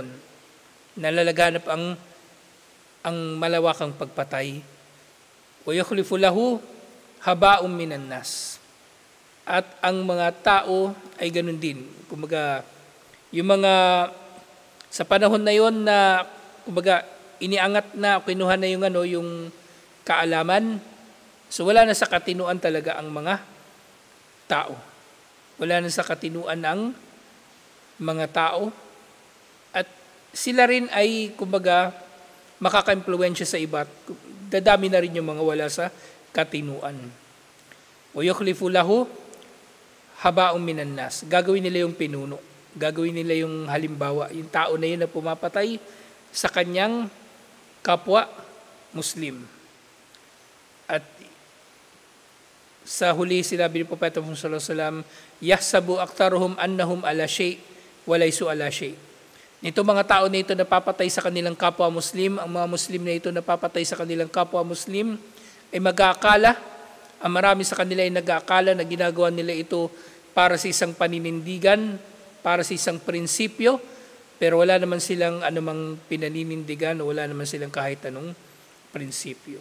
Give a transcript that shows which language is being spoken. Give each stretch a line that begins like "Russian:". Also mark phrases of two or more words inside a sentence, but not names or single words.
Filipino: Nalalaganap ang malawakang pagpatay.
Arabic: ويخلف له هباء من الناس.
Filipino: At ang mga tao ay ganun din. Kumbaga yung mga sa panahon na yon na kumbaga iniangat na, kinuha na yung kaalaman, so wala na sa katinuan talaga ang mga tao. Wala na sa katinuan ang mga tao. sila rin ay, kumbaga, makaka-impluwensya sa iba. Dadami na rin yung mga wala sa katinuan.
Arabic: أو يخلف له هباء من الناس.
Filipino: Gagawin nila yung pinuno. Gagawin nila yung halimbawa. Yung tao na yun na pumapatay sa kanyang kapwa Muslim. At sa huli sinabi ni Propeta Muhammad
Arabic: صلى الله عليه وسلم, يحسب أكثرهم أنهم على شيء وليسوا على شيء'.
Filipino: Nito mga tao na ito napapatay sa kanilang kapwa Muslim, ang mga Muslim na ito napapatay sa kanilang kapwa Muslim, ay mag-aakala, ang marami sa kanila ay nag-aakala na ginagawa nila ito para sa isang paninindigan, para sa isang prinsipyo, pero wala naman silang anumang pinaninindigan o wala naman silang kahit anong prinsipyo.